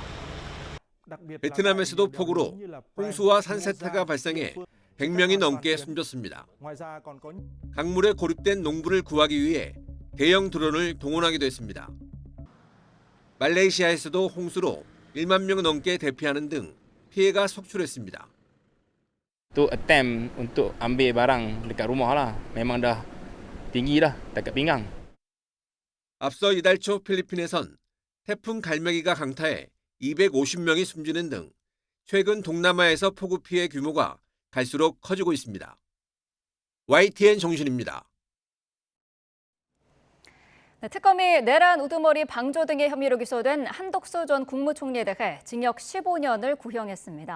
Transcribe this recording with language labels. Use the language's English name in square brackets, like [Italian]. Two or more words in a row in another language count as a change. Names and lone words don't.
[Korean] 베트남에서도 폭우로 홍수와 산세태가 발생해 100명이 넘게 숨졌습니다. 강물에 고립된 농부를 구하기 위해 대형 드론을 동원하기도 했습니다. 말레이시아에서도 홍수로 1만 명 넘게 대피하는 등 피해가 속출했습니다. [Malay] Untuk attempt untuk ambil barang dekat rumah lah. Memang dah tinggi dah dekat pinggang. [Korean] 앞서 이달 초 필리핀에선 태풍 갈매기가 강타해 250명이 숨지는 등 최근 동남아에서 폭우 피해 규모가 갈수록 커지고 있습니다. YTN 정신입니다. 네, 특검이 내란 우두머리 방조 등의 혐의로 기소된 한덕수 전 국무총리에 대해 징역 15년을 구형했습니다.